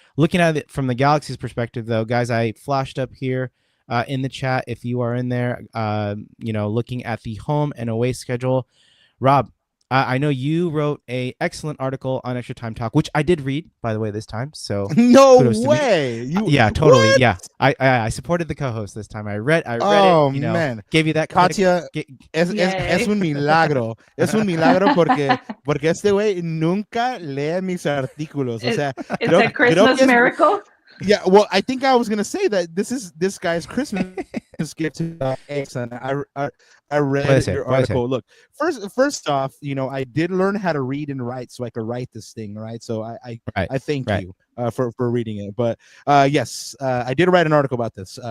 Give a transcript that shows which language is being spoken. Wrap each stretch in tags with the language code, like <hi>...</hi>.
<en>Looking at it from the Galaxy's perspective, though, guys, I flashed up here in the chat if you are in there, looking at the home and away schedule. Rob, I know you wrote a excellent article on Extra Time Talk, which I did read, by the way, this time. So no way. Yeah, totally. What? Yeah, I supported the co-host this time. I read it. Man, gave you that.</en> <es>Katia, es un milagro. Es un milagro porque este güey nunca lee mis artículos. O sea,</es> <en>it's a Christmas miracle. Yeah, well, I think I was gonna say that this guy's Christmas gift to Exxon. I read your article. Look, first off, I did learn how to read and write, so I could write this thing, right? So I thank you for reading it. But yes, I did write an article about this.</en>